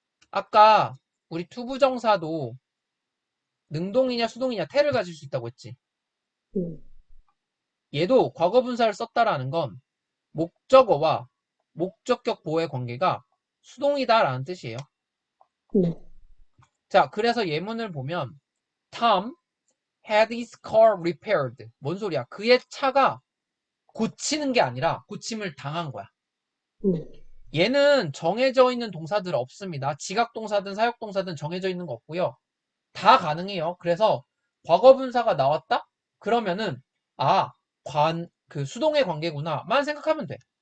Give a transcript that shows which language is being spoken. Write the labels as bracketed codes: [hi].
[ko] 아까 우리 투부정사도 능동이냐 수동이냐 태를 가질 수 있다고 했지. 네. 얘도 과거분사를 썼다라는 건 목적어와 목적격 보호의 관계가 수동이다라는 뜻이에요. 네. 자, 그래서 예문을 보면 [en] Tom had his car repaired. [ko] 뭔 소리야? 그의 차가 고치는 게 아니라 고침을 당한 거야. 네. 얘는 정해져 있는 동사들 없습니다. 지각동사든 사역동사든 정해져 있는 거 없고요. 다 가능해요. 그래서 과거분사가 나왔다? 그러면은 그 수동의 관계구나만 생각하면 돼.